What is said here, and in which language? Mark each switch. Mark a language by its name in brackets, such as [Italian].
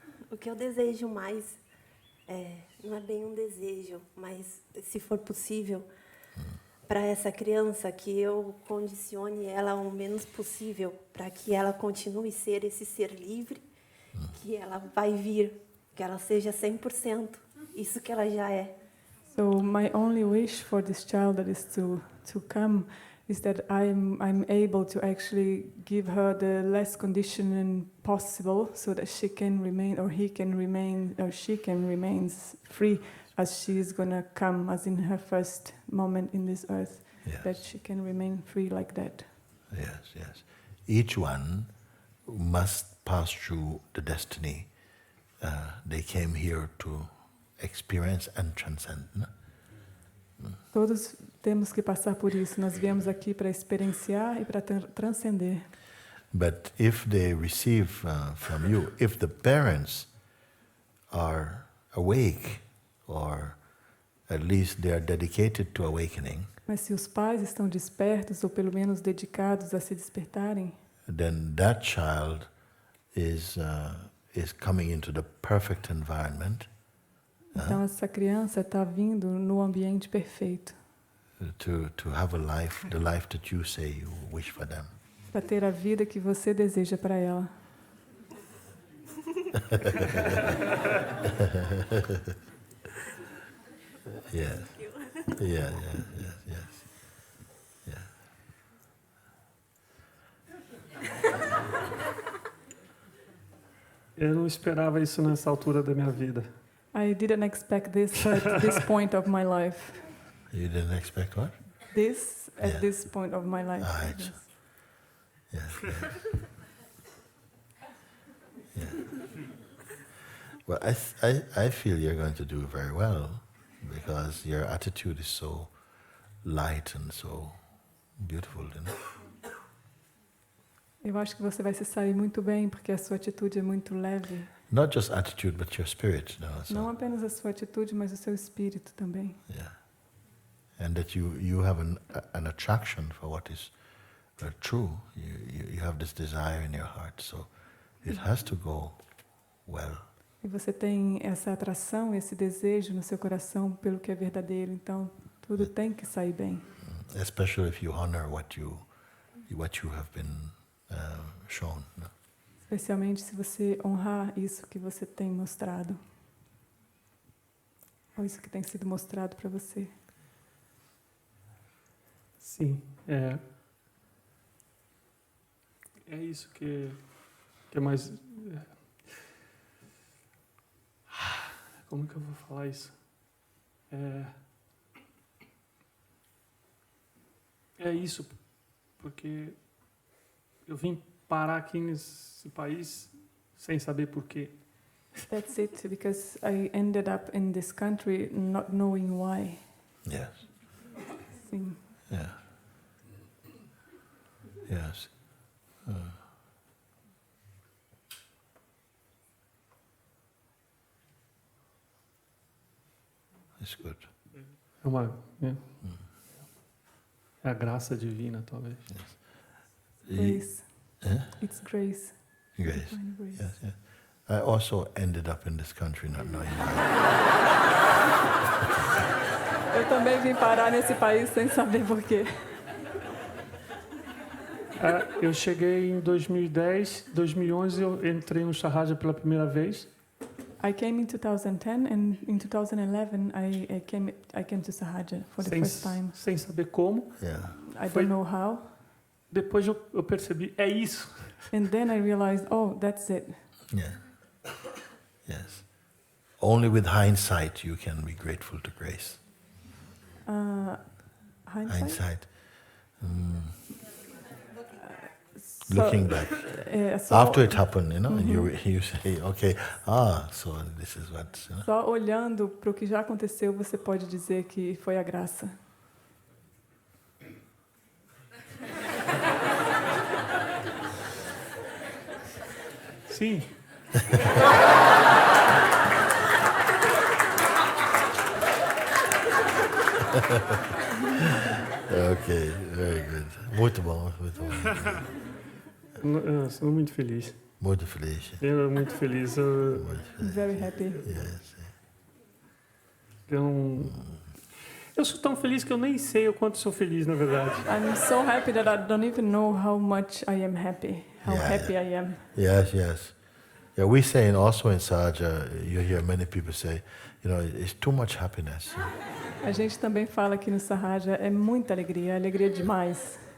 [Portuguese] O que eu desejo mais, não é bem um desejo, mas se for possível, para essa criança, que eu condicione ela o menos possível, para que ela continue a ser esse ser livre, que ela vai vir, que ela seja 100%, isso que ela já é. [English] So my only wish for this child that is to come is that I'm able to actually give her the less conditioning possible, so that she can remain, or he can remain, or she can remain free as she is gonna come, as in her first moment in this earth. Yes. That she can remain free like that. Yes, yes. Each one must pass through the destiny they came here to experience and transcend. No? [Portuguese] Todos temos que passar por isso. Nós viemos aqui para experienciar e para transcender. [English] But if they receive from you, if the parents are awake, or at least they are dedicated to awakening, [Portuguese] Mas se os pais estão despertos, ou pelo menos dedicados a se despertarem, [English] then that child is coming into the perfect environment [Portuguese] Então essa criança está vindo no ambiente perfeito. [English] To have a life, the life that you say you wish for them. [Portuguese] Para ter a vida que você deseja para ela. [English] Yes. Yeah. [Portuguese] Eu não esperava isso nessa altura da minha vida. [English] I didn't expect this at this point of my life. You didn't expect what? This at Yeah. this point of my life. Ah, it's- Yes. Yeah. Well, I feel you're going to do very well because your attitude is so light and so beautiful, you know. [Portuguese] Eu acho que você vai se sair muito bem porque a sua atitude é muito leve. [English] Not just attitude, but your spirit, you know. So, [Portuguese] Não apenas a sua atitude, mas o seu espírito também. [English] yeah. And that you have an attraction for what is true. You have this desire in your heart, so it has to go well. [Portuguese] E você tem essa atração, esse desejo no seu coração pelo que é verdadeiro, então tudo tem que sair bem. [English] Especially if you honor what you have been shown. No? [Portuguese] Especialmente se você honrar isso que você tem mostrado. Ou isso que tem sido mostrado para você. Sim, é isso que é mais... Como que eu vou falar isso? É isso, porque eu vim parar aqui nesse país sem saber porquê. [English] That's it, because I ended up in this country not knowing why. Yes. [Portuguese] Sim. [English] Yeah. Yes. It's good. [Portuguese] É a graça divina, talvez. [English] Grace. Yeah? It's grace. Grace. Divine grace. Yes, yes. I also ended up in this country not knowing why. [Portuguese] Eu também vim parar nesse país sem saber porquê. Eu cheguei em 2010, 2011 eu entrei no Sahaja pela primeira vez. I came in 2010 and in 2011 I came to Sahaja for the first time. Sem saber como. [English] Yeah. I don't know how. [Portuguese] Depois eu percebi, é isso. [English] And then I realized, oh, that's it. Yeah. Yes. Only with hindsight you can be grateful to grace. Hindsight? Looking back. After it happened, you know, you say, okay, so this is what, you know. [Portuguese] Só olhando para o que já aconteceu, você pode dizer que foi a graça. Sim. [English] Okay, very good. [Portuguese] Muito bom, muito bom. Eu sou muito feliz. Muito feliz. Eu muito feliz. [English] Very happy. Yes. [Portuguese] Eu sou tão feliz que eu nem sei o quanto sou feliz, na verdade. [English] I'm so happy that I don't even know how much I am happy. How happy I am. Yes, yes. Yeah, we say also in Sahaja, you hear many people say, you know, it's too much happiness. [Portuguese] A gente também fala aqui no Sahaja, é muita alegria, alegria demais.